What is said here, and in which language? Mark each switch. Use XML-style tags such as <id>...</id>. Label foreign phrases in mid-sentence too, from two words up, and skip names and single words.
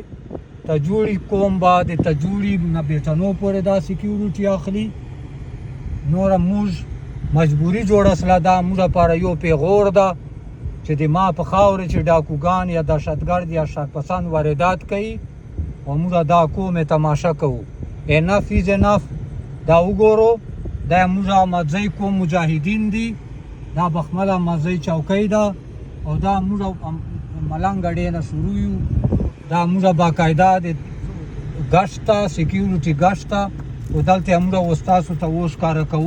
<ps>تجوړي قوم به د تجوړي نه بیټنو پورې دا سیکیورټي اخلي. نوره موږ مجبوري جوړه سله، دا موږ لپاره یو پیغور ده چې د ما په خاوره چې ډاکوګان یا دهشتګرد یا شرپسند واردات کوي او موږ دا قوم تماشه کوو.</ps> <en>enough is enough.</en> <ps>دا وګورو، دا موږ احمدزی قوم مجاهدین دي، دا بخمل احمدزی چوکۍ ده او دا موږ ملنګ اډې نه شروع یو. دا موږ باقاعده د ګشت ته سیکیورټي ګشت ته او دلته موږ اوس تاسو ته اوس ښکاره کوو.</ps>